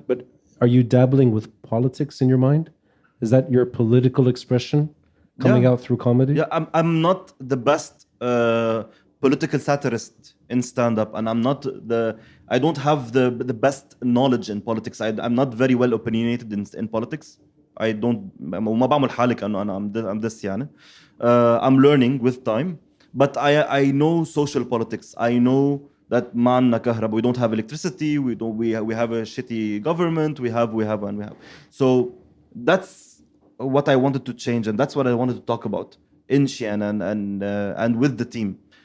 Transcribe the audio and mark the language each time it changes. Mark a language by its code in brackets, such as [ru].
[en] but are you dabbling with politics in your mind? Is that your political expression coming out through comedy? Yeah, I'm not the best political satirist in stand-up, and I don't have the best knowledge in politics. I'm not very well opinionated in politics. I don't. [ar] وما بعمل حالك أنا [en] I'm this [ar] يعني. [en] I'm learning with time, but I know social politics. I know that [ar] ما عندنا كهرباء. [en] We don't have electricity. We have a shitty government. We have. So that's what I wanted to change, and that's what I wanted to talk about in Shiana and with the team.